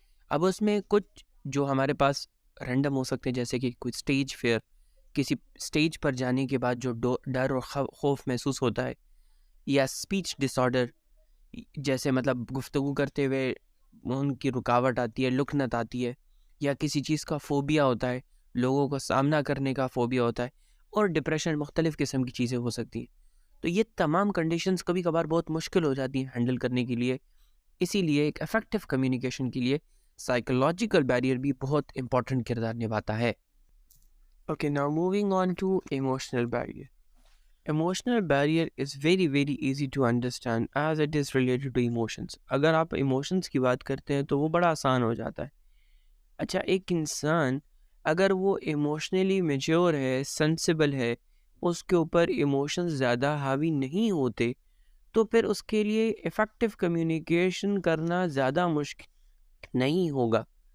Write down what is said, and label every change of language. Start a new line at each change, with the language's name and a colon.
Hindi: अब उसमें कुछ जो हमारे पास रैंडम हो सकते हैं, जैसे कि कोई स्टेज फेयर, किसी स्टेज पर जाने के बाद जो डर और खौफ महसूस होता है, या स्पीच डिसऑर्डर, जैसे मतलब गुफ्तगू करते हुए उनकी रुकावट आती है, लुकनत आती है, या किसी चीज़ का फ़ोबिया होता है, लोगों का सामना करने का फ़ोबिया होता है, और डिप्रेशन, मुख्तलिफ़ किस्म की चीज़ें हो सकती हैं. तो ये तमाम कंडीशंस कभी कभार बहुत मुश्किल हो जाती हैं हैंडल करने के लिए. इसीलिए एक इफ़ेक्टिव कम्युनिकेशन के लिए साइकोलॉजिकल बैरियर भी बहुत इंपॉर्टेंट किरदार निभाता है.
English: Okay, now moving on to emotional barrier. Emotional barrier is very easy to understand as it is related to emotions.
Hindi: अगर आप emotions की बात करते हैं तो वो बड़ा आसान हो जाता है. अच्छा, एक इंसान अगर वो इमोशनली मेच्योर है, सेंसिबल है, उसके ऊपर इमोशंस ज़्यादा हावी नहीं होते, तो फिर उसके लिए इफ़ेक्टिव कम्युनिकेशन करना ज़्यादा मुश्किल नहीं होगा.